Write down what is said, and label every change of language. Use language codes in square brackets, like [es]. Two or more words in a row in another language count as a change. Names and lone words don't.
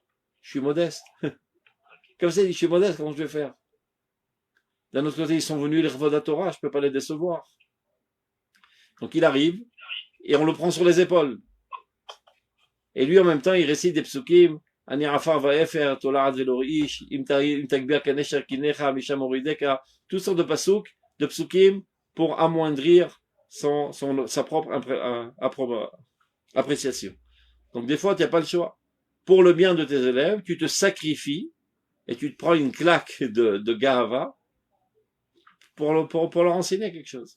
[fr] Je suis modeste. Comme ça, je suis modeste, comment je vais faire? D'un autre côté, ils sont venus les [he] כבוד תורה, [fr] je peux pas les décevoir. Donc il arrive, et on le prend sur les épaules. Et lui, en même temps, il récite des psukim, [he] אני עפר ואפר, תולעת ולא איש, אם תגביה כנשר קנך, משם אורידך, [fr] toutes sortes de psukim, pour amoindrir sa propre appréciation. Donc des fois, tu n'as pas le choix. Pour le bien de tes élèves, tu te sacrifies, et tu te prends une claque de gahava, pour leur enseigner quelque chose.